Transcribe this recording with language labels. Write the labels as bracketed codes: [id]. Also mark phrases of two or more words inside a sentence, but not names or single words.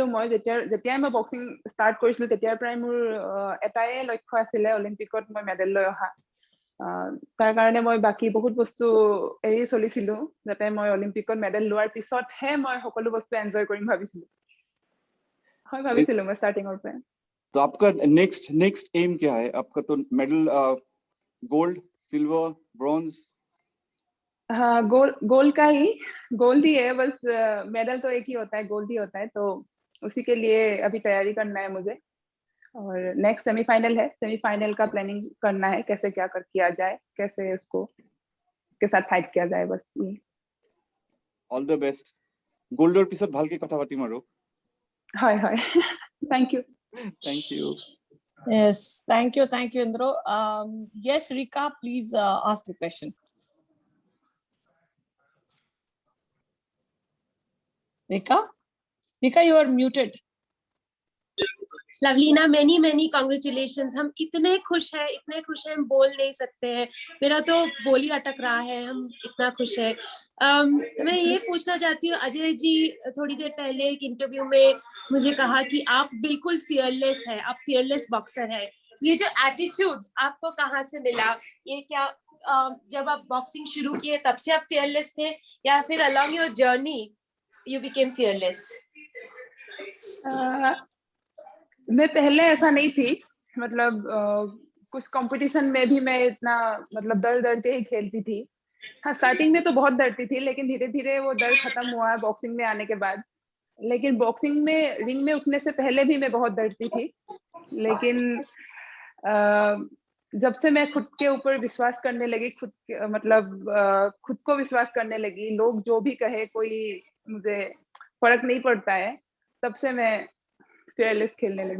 [as] মই যেতিয়াই মই [en] boxing start [as] কৰিছিলো তেতিয়াৰ পৰাই মোৰ এটাই লক্ষ্য আছিলে, অলিম্পিকত মই মেডেল লৈ অহা. তাৰ কাৰণে মই বাকী বহুত বস্তু এৰি চলিছিলো, যাতে মই অলিম্পিকত মেডেল লোৱাৰ পিছতহে মই সকলো বস্তু এনজয় কৰিম ভাবিছিলো. হয়, ভাবিছিলো মই ষ্টাৰ্টিঙৰ পৰা. [hi] तो आपका [en] next aim [hi] क्या है? आपका तो [en] medal gold, silver, bronze? [hi] हाँ, गोल्ड ही है. बस मेडल तो एक ही होता है, गोल्ड ही होता है, तो उसी के लिए अभी तैयारी करना है मुझे. और [en] next semifinal [hi] है, सेमीफाइनल का प्लानिंग करना है, कैसे क्या किया जाए, कैसे उसके साथ फाइट किया जाए, बस ये. [en] all the best. [as] गोल्डर पिছত ভালকে কথা পাতিম আৰু. হয়. [en] thank you. Thank you. Yes, thank you, Indro. Yes, Rika, please ask the question. Rika, you are muted. लवलीना, many congratulations. [hi] हम इतने खुश हैं, हम बोल नहीं सकते हैं, मेरा तो बोल ही अटक रहा है, हम इतना खुश हैं। मैं ये पूछना चाहती हूँ, अजय जी थोड़ी देर पहले एक इंटरव्यू में मुझे कहा कि आप बिल्कुल फियरलेस है, आप [en] fearless boxer [hi] है। ये जो एटीट्यूड आपको कहाँ से मिला? ये क्या जब आप बॉक्सिंग शुरू किए तब से आप फियरलेस थे, या फिर [en] along your journey you became fearless? [hi] मैं पहले ऐसा नहीं थी, मतलब कुछ कंपटीशन में भी मैं इतना मतलब डर के ही खेलती थी। हाँ, स्टार्टिंग में तो बहुत डरती थी, लेकिन धीरे धीरे वो डर खत्म हुआ बॉक्सिंग में आने के बाद। लेकिन बॉक्सिंग में रिंग में उठने से पहले भी मैं बहुत डरती थी, लेकिन जब से मैं खुद के ऊपर विश्वास करने लगी, खुद को विश्वास करने लगी, लोग जो भी कहे कोई मुझे फर्क नहीं पड़ता है, तब से मैं फियरलेस खेलने लगी।